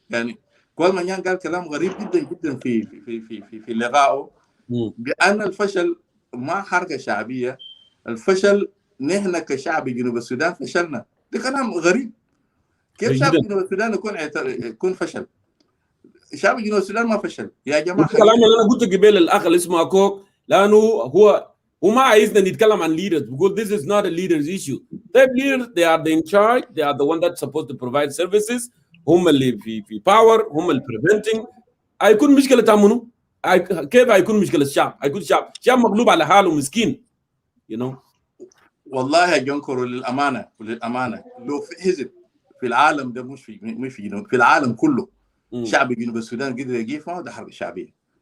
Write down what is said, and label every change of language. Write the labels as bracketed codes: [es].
[ar] يعني كل من قال كلام غريب جدا جدا في لقائه، بان الفشل مع حركه شعبيه، الفشل نحن كشعب جنوب السودان فشلنا. ده كلام غريب. كيف شعب جنوب السودان يكون فشل؟ شعب جنوب السودان ما فشل يا جماعه. الكلام اللي انا قلت قبل الاخ اللي اسمه اكوك، لانه هو ما عايزنا نتكلم عن leaders، بيقول [en] this is not a leaders issue. طيب leaders they are in charge, they are the one that's supposed to provide services، [ar] هم اللي في باور، هم اللي [en] preventing. [ar] هيكون مشكله منو؟ كيف هيكون مشكله الشعب؟ هيكون شعب مغلوب على حاله مسكين. والله يا جنكر، وللامانه لو في حزب في العالم ده، مش في جنوب، في العالم كله، شعب جنوب السودان قدر يجيب ده حركه شعبيه.